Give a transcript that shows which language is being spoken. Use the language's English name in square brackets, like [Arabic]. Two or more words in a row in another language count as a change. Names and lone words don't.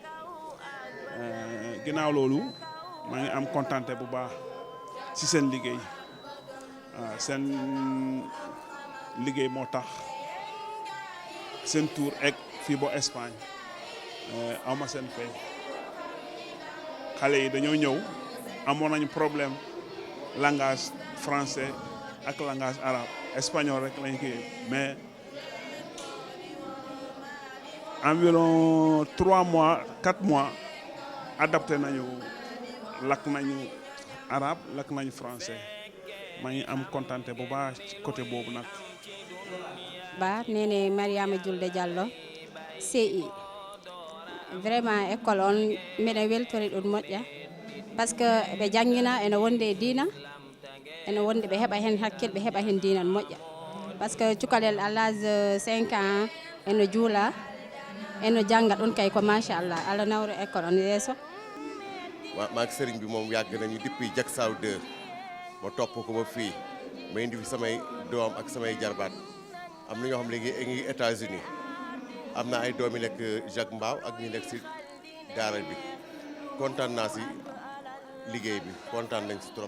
[Wolof] ginnaaw loolu maa ngi am kontante bu baax ci seen liggéey waaw seen liggéey moo tax seen tur egg fii ba Espagne awma seen fay xale yi dañoo ñëw amoon nañu [French] problème langage français [Wolof] ak [French] langage arabe espagnol [Wolof] rek lañ koy mais [French] environ 3 mois 4 mois adapté [Wolof] nañu lakk nañu arabe lakk nañu français maa ngi am kontante bu baax ci côté boobu nag. [Fula] ba nene Mariama Julde Diallo CI [French] vraiment école [Fula] on miɗen weltori ɗum moƴƴa [French] par ce que [Fula] ɓe jangina ene wonde e diina ene wonde ɓe heɓa hen hakkille ɓe heɓa hen diina moƴƴa [French] par ce que [Fula] cukalel [French] à l'âge 5 ans [Fula] ene juula ene janga ɗon kay ko machallah Allah nawre école on yeeso [Wolof] maak sëriñ bi moom yàgg nañu depuis Diacksao 2 ma topp ko ba fii ma indi fi samay doom ak samay jarbaat am na ñoo xam léegi ngi États-Unis am na ay doom yi nekk Jacques Mbao ak ñu nekk si daara bi kontaan naa si liggéey bi kontaan nañ si trop.